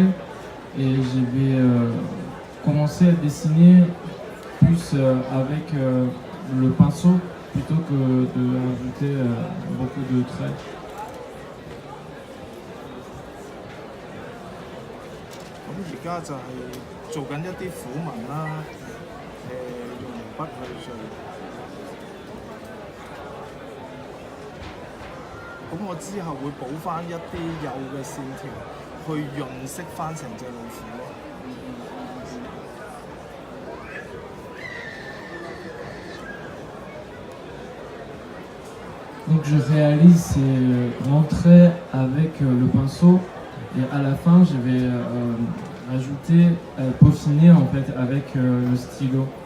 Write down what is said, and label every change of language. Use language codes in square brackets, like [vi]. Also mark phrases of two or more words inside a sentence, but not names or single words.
[fr] Et je vais commencer à dessiner plus avec le pinceau plutôt que de rajouter beaucoup de traits. [yue] Donc 而家就係做緊一啲虎紋啦，用毛筆去做。咁我之後會補翻一啲幼嘅線條。去潤色翻成隻老虎咯。 [fr] Donc je réalise ces grands traits avec le pinceau et à la fin je vais rajouter, peaufiner en fait avec le stylo.